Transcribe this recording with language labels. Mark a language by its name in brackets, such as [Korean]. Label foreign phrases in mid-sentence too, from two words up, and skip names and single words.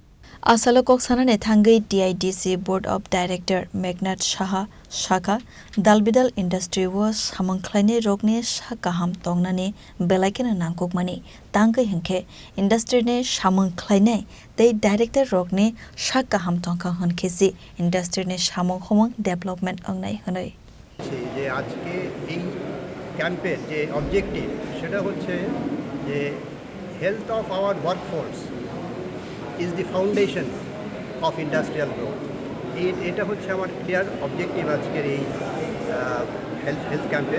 [Kok Borok] Asalo koksana ne thangai TIDC Board of Director Meghanath Shaha Shaka Dalbidal Industry was hamangkhlaine rokne shakaham tongnani belaikena nangkokmani tangkai hingke industry ne shamangkhlaine tei director rokne shakaham tongkha honkhesi industry ne shamong homong development angnai honoi [Bangla] যে আজকে এই ক্যাম্পের যে অবজেক্টিভ সেটা হচ্ছে যে [English] health of our workforce is the foundation of industrial growth [Bangla] এটা হচ্ছে আমার [English] clear objective [Bangla] আজকের এই হেলথ ক্যাম্পের।